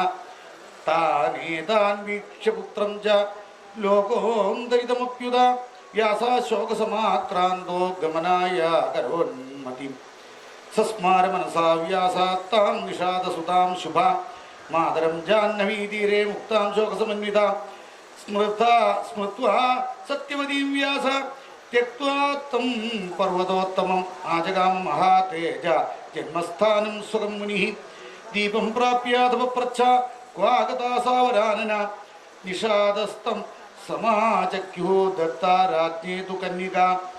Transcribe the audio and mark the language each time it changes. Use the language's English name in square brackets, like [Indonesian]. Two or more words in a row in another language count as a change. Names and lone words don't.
[Sanskrit] താനേതാൻ വീക്ഷ്യ പുത്രം ച ലോകോന്തരിതമപ്യുത വ്യാസാശോകസമാക്രാന്തോ ഗമനായ കരോന്മതിം. സസ്മാര മനസാ വ്യാസാത്താം നിഷാദസുതാം ശുഭ മാതരം ജാഹ്നവീതീരേ മുക്താം ശോകസമന്വിതാം. സ്മൃത്വാ സത്യമതീം വ്യാസ त्यक्त्वा तं पर्वतोत्तमम् आजगाम महातेज जन्मस्थानं सुखं मुनिः. दीपं प्राप्याधपप्रच्छ क्वागता सावरानना. निषादस्तं समाचक्युः दत्ता राज्ञे तु कन्यका.